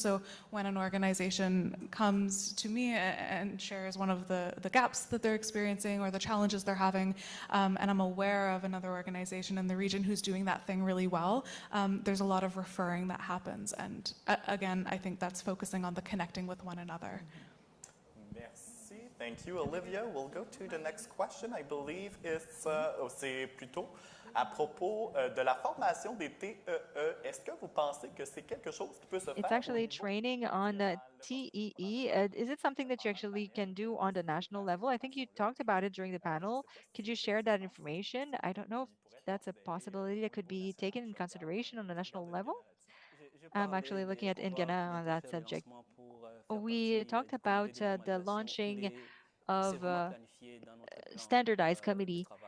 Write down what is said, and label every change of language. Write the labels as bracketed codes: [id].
[en] So when an organization comes to me and shares one of the gaps that they're experiencing or the challenges they're having, and I'm aware of another organization in the region who's doing that thing really well, there's a lot of referring that happens. And again, I think that's focusing on the connecting with one another. Merci. Thank you, Olivia. We'll go to the next question. I believe it's [fr] c'est plutôt à propos de la formation des TEE. Est-ce que vous pensez que c'est quelque chose qui peut se faire? [en] It's actually training on the TEE. Is it something that you actually can do on the national level? I think you talked about it during the panel. Could you share that information? I don't know if that's a possibility that could be taken in consideration on the national level. I'm actually looking at Ingana on that subject. We talked about the launching of a standardized committee.